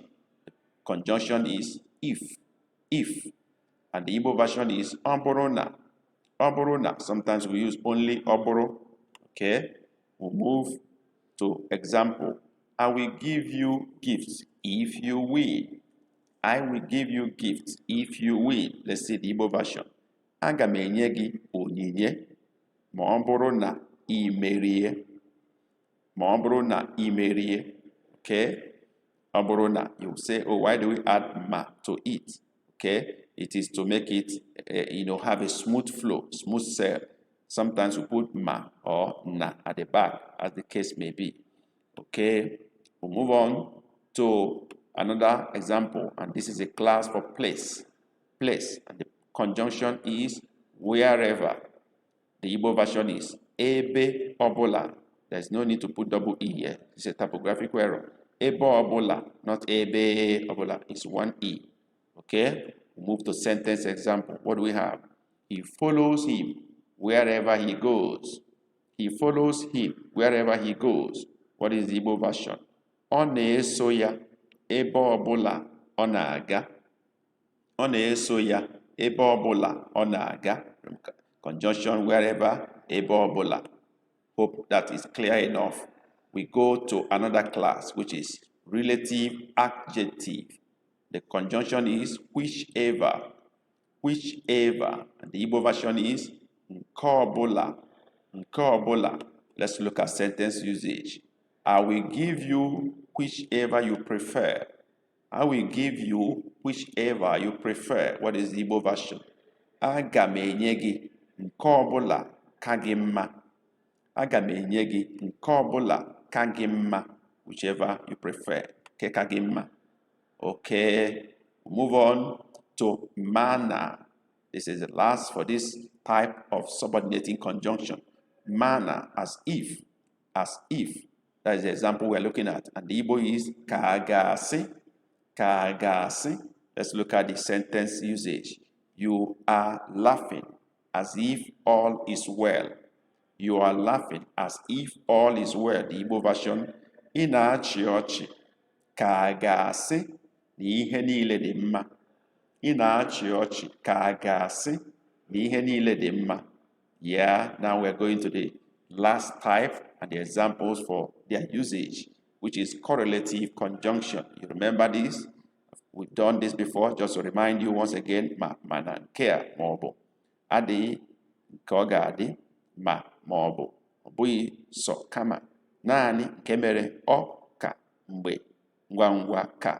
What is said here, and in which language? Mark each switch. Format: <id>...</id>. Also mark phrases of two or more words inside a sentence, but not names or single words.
<en>Conjunction is if, and the Igbo version is oborona. Oborona. Sometimes we use only oboro. Okay. We'll move to example. I will give you gifts if you win. I will give you gifts if you win. Let's see the Igbo version.</en> <ig>Aga m enye gị onyinye ma ọ bụrụ na ị merie. Ma ọ bụrụ na ị merie. Okay.</ig> <en>Oborona, you say, oh, why do we add ma to it? Okay, it is to make it, have a smooth flow, smooth sail. Sometimes we put ma or na at the back, as the case may be. Okay, we'll move on to another example, and this is a class for place. Place, and the conjunction is wherever. The Igbo version is</en> <ig>ebe obola.</ig> <en>There's no need to put double E here. It's a typographical error.</en> <ig>Ebe obola, not ebe obola.</ig> <en>It's one E. Okay? Move to sentence example. What do we have? He follows him wherever he goes. He follows him wherever he goes. What is the Igbo version?</en> <ig>Ọ na-eso ya ebe ọbụla ọ na-aga. Ọ na-eso ya ebe ọbụla ọ na-aga.</ig> <en>Conjunction wherever,</en> <ig>ebe ọbụla.</ig> <en>Hope that is clear enough. We go to another class, which is relative adjective. The conjunction is whichever. Whichever. And the Igbo version is</en> <ig>nke ọbụla. Nke ọbụla.</ig> <en>Let's look at sentence usage. I will give you whichever you prefer. I will give you whichever you prefer. What is the Igbo version?</en> <ig>Aga m enye gị nke ọbụla ka gị mma. Aga m enye gị nke ọbụla ka gị mma,</ig> <en>whichever you prefer.</en> <ig>Ke ka gị mma.</ig> <en>Okay, move on to manner. This is the last for this type of subordinating conjunction. Manner, as if. As if. That is the example we're looking at. And the Igbo is kagasi. Kagasi. Let's look at the sentence usage. You are laughing as if all is well. You are laughing as if all is well. The Igbo version,</en> <ig>ị na-achị ọchị ka a ga-asị na ihe niile dị mma. Ị na-achị ọchị ka a ga-asị na ihe niile dị mma.</ig> <en>Yeah, now we're going to the last type and the examples for their usage, which is correlative conjunction. You remember this? We've done this before. Just to remind you once again,</en> <ig>ma na nke a ma ọ bụ adịghị nke ọ ga-adị ma ọ bụ ọ bụghị sọ kama naanị nke mere ọ ka mgbe ngwa ngwa ka.</ig>